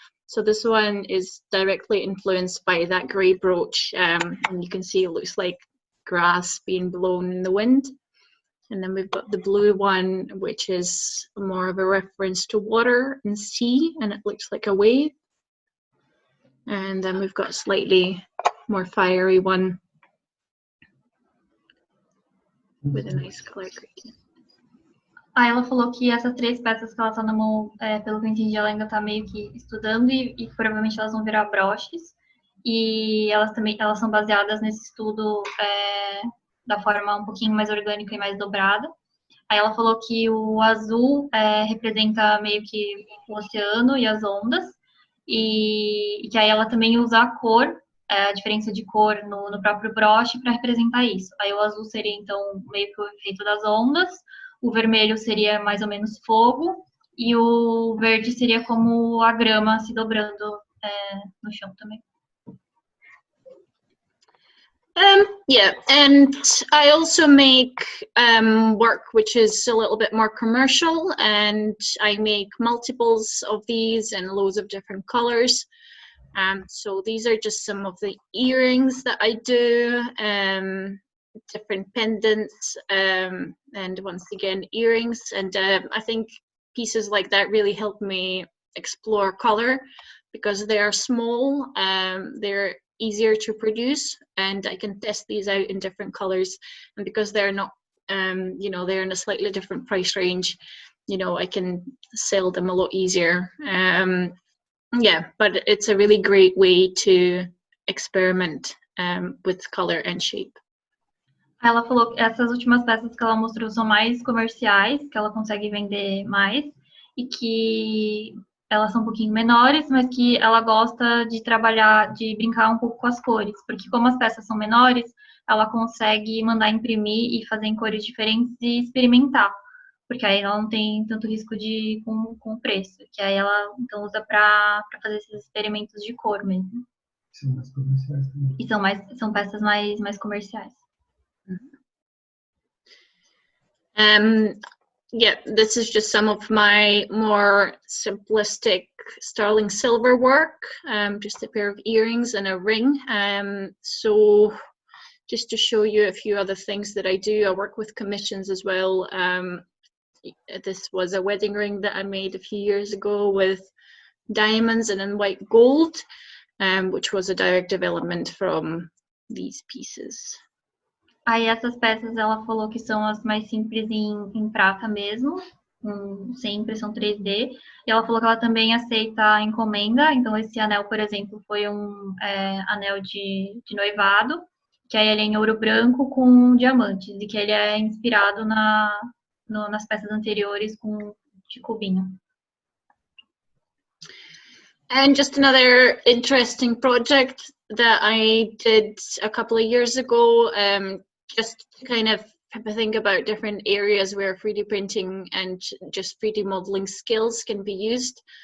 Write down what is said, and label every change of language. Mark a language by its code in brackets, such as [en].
[en] So this one is directly influenced by that grey brooch, and you can see it looks like grass being blown in the wind. And then we've got the blue one, which is more of a reference to water and sea, and it looks like a wave. And then we've got a slightly more fiery one, with a nice color gradient. [pt] Aí ela falou que essas 3 peças que ela tá na mão, pelo que eu entendi, ela ainda tá meio que estudando e provavelmente elas vão virar broches. E elas são baseadas nesse estudo da forma um pouquinho mais orgânica e mais dobrada. Aí ela falou que o azul representa meio que o oceano e as ondas, e que aí ela também usa a cor, a diferença de cor no próprio broche para representar isso. Aí o azul seria, então, meio que o efeito das ondas, o vermelho seria mais ou menos fogo, e o verde seria como a grama se dobrando no chão também. [en] Yeah, and I also make work which is a little bit more commercial, and I make multiples of these in loads of different colors. So these are just some of the earrings that I do, different pendants, and once again earrings, and I think pieces like that really help me explore color because they are small, they're easier to produce, and I can test these out in different colors, and because they're not you know, they're in a slightly different price range, you know, I can sell them a lot easier. Yeah, but it's a really great way to experiment with color and shape. [pt] Ela falou que essas últimas peças que ela mostrou são mais comerciais, que ela consegue vender mais, e que elas são um pouquinho menores, mas que ela gosta de trabalhar, de brincar um pouco com as cores, porque como as peças são menores, ela consegue mandar imprimir e fazer em cores diferentes e experimentar, porque aí ela não tem tanto risco com o preço, que aí ela então usa para fazer esses experimentos de cor mesmo. São mais comerciais também. E são peças mais comerciais. [en] Yeah, this is just some of my more simplistic sterling silver work, just a pair of earrings and a ring. So just to show you a few other things that I do, I work with commissions as well. This was a wedding ring that I made a few years ago with diamonds and in white gold, which was a direct development from these pieces. [pt] Aí essas peças ela falou que são as mais simples em prata mesmo, sem impressão 3D. E ela falou que ela também aceita encomenda. Então esse anel, por exemplo, foi um anel de noivado, que aí ele é em ouro branco com diamantes, e que ele é inspirado nas peças anteriores de cubinho. [en] And just another interesting project that I did a couple of years ago, just to kind of think about different areas where 3D printing and just 3D modeling skills can be used.